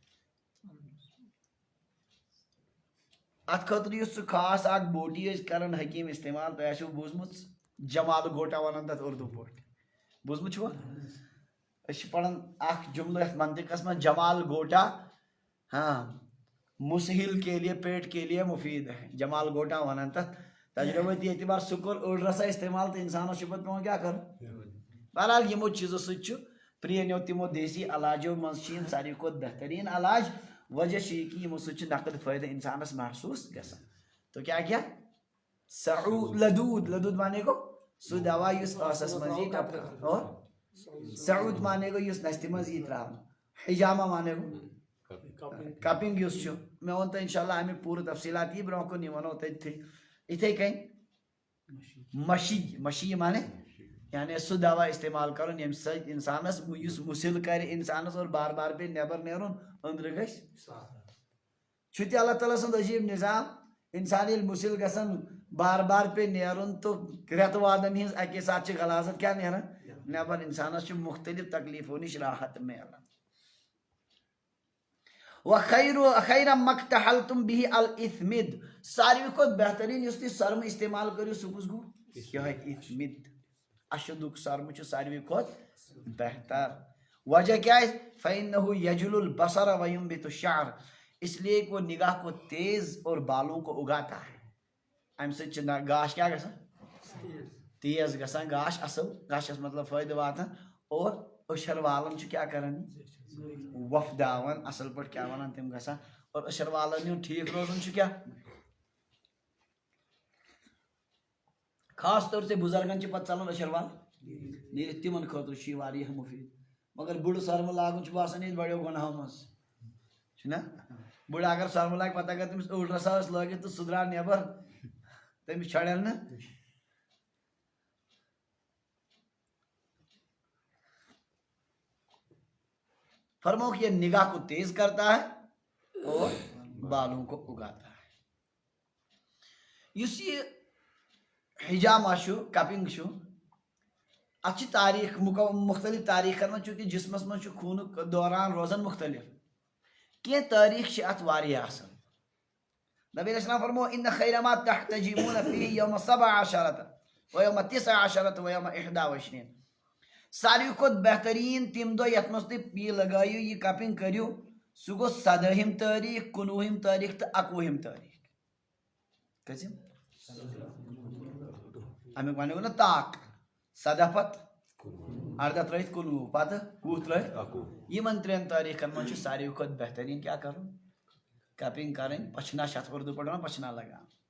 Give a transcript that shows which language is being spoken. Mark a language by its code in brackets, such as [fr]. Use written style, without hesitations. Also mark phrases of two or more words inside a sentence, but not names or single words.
[ks] اتھ خٲطرٕ یُس سُہ خاص اکھ بوٹی ٲسۍ کران حکیٖم استعمال تۄہہِ آسیو بوٗزمُت جمال گوٹا ونان تتھ اردوٗ پٲٹھۍ بوٗزمُت چھُوا أسۍ چھِ پران اکھ جملہٕ یتھ منطقس منٛز جمال گوٹا ہاں [ur] مُسہِل کے لیے پیٹ کے لیے مفیٖد ہے [ks] جمال گوٹا ونان تتھ تجربٲتی اعتبار سُہ کوٚر أڑ رژھا استعمال تہٕ انسانس چھُ پتہٕ پیٚوان کیٛاہ کرُن بہرحال یِمو چیٖزو سۭتۍ چھُ پرٛٲنیو تِمو دیسی علاجو منٛز چھِ یِم ساروی کھۄتہٕ بہتریٖن علاج وجہ چھُ یہِ کہ یِمو سۭتۍ چھُ نقد فٲیدٕ انسانس محسوٗس گژھان تو کیٛاہ کیٛاہ سعوٗد لدوٗد مانے گوٚو سُہ دوا یُس ٲسس منٛز یی ٹپکہٕ اور سعوٗد مانے گوٚو یُس نستہِ منٛز یی تراونہٕ حجامہ مانے گوٚو کپنگ یُس چھُ مےٚ ووٚن تۄہہِ انشاء اللہ امیُک پوٗرٕ تفصیٖلات یی برونٛہہ کُن یہِ ونو تٔتھی یِتھے کٔنۍ مشی مانے یعنی سہ دوا استعمال کرن یم سۭتۍ انسانس یُس مُسِل کرِ انسانس اور بار بار پہ نیبر نیرُن أنٛدرٕ گژھِ چھُ تہِ اللہ تعالیٰ سُنٛد عجیٖب نظام انسان ییٚلہِ مُسِل گژھان بار بار پہ نیرُن تہٕ رٮ۪تہٕ وادن ہِنٛز اکے ساتہٕ چھِ غلازت کیٛاہ نیران نیبر انسانس چھُ مختلف تکلیفو نِش راحت میلان [ar] وخیر مقتحلتم به الاثمد [ks] ساروی کھۄتہٕ بہتریٖن یُس تُہۍ سرمہٕ استعمال کٔرِو سُہ کُس گوٚو یِہوٚے اِثمد اشدُک سرمہٕ چھُ ساروی کھۄتہٕ بہتر وجہ کیٛاہ آسہِ [ar] فإنه یجل البصر وینبت الشعر [ur] اس لیے کہ وہ نگاہ کو تیز اور بالوں کو اگاتا ہے [ks] امہِ سۭتۍ چھِ گاش کیٛاہ گژھان تیز گژھان گاش اصل گاشس مطلب فٲیدٕ واتان اور أچھر والن چھُ کیٛاہ کران وۄپداوان اصل پٲٹھۍ کیٛاہ ونان تِم گژھان اور أچھر والن ہُنٛد ٹھیٖک روزُن چھُ کیٛاہ [ur] خاص طور سے [ks] بُزرگن چھِ پتہٕ ژلان أچھر وال نیٖرِتھ تِمن خٲطرٕ چھُ یہِ واریاہ مُفیٖد مگر بُڈٕ سرمہٕ لاگُن چھُ باسان ییٚتہِ بڑیو گۄناہو منٛز چھُنہ بُڈٕ اگر سرمہٕ لاگہِ پتہٕ اگر تٔمِس أڑ رسا ٲس لٲگِتھ تہٕ سُہ درٛاو نٮ۪بر تٔمِس چھڑن نہٕ [ur] فرماؤ کہ یہ نگاہ کو تیز کرتا ہے اور بالوں کو اگاتا ہے [ks] یُس یہ حجامہ چھُ کپنگ چھُ اتھ چھِ تاریخ مختلف تاریخن منٛز چوٗنٛکہِ جسمس منٛز چھُ خوٗنُک دوران روزان مختلف کینٛہہ تٲریخ چھِ اتھ واریاہ اصل نبی [ar] علیہ السلام [ks] فرمو [ar] ان خیر ما تحتجمون فيه یوم 17 ویوم 19 ویوم 21 [ks] ساروی کھۄتہٕ بہتریٖن تِم دۄہ یتھ منٛز تُہۍ یہِ لگٲیِو یہِ کپنگ کٔرِو سُہ گوٚو 17ہِم تٲریخ 19ہِم تٲریخ تہٕ 21ہِم تٲریخ کٔژِم امیُک وَنو نہ طاق 17 پتہٕ 18 ترٲیِتھ 19 پتہٕ 20 ترٲیِتھ یِمن 3 تٲریخن منٛز چھُ ساروی کھۄتہٕ بہتریٖن کیٛاہ کرُن کپنگ کرٕنۍ پچھنا چھِ اتھ اردو پٲٹھۍ ونان پچھنا لگان